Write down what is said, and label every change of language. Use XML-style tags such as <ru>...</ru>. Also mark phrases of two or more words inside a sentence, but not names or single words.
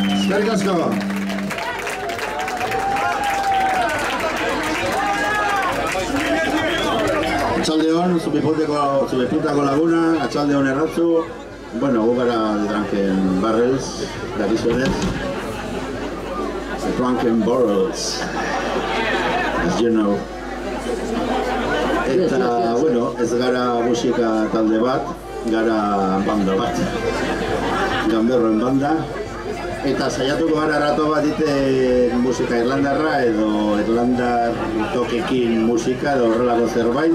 <eu>Eskerrik asko. Atxaldeon, Zubiputako laguna, atxaldeon erratzu. Bueno, gu gara Drunken Barrels, dakizuenez.</eu> <en>Drunken Barrels, as you know.</en> <eu>Eta, bueno, ez gara musika talde bat, gara banda bat. Ganberroen banda. Eta saiatuko gara rato bat ite musika irlandarra edo irlandar tokekin musika edo horrelako zerbait.</eu>